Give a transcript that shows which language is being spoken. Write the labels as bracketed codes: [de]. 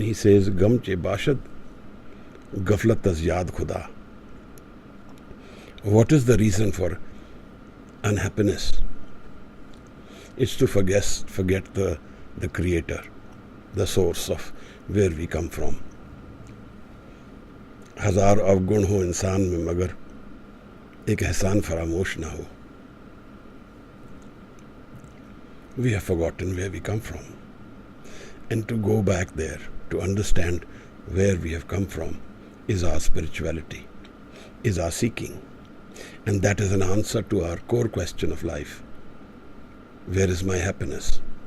[en] He says, [fa] Gam che bashad, gaflat az yaad khuda. [en] What is the reason for unhappiness? It's to forget the creator, the source of where we come from. [hi] हजार अवगुण हो इंसान में मगर एक एहसान फरामोश ना हो. [en] We have forgotten where we come from. And to go back there, to understand where we have come from, is our spirituality, is our seeking. And that is an answer to our core question of life. Where is my happiness?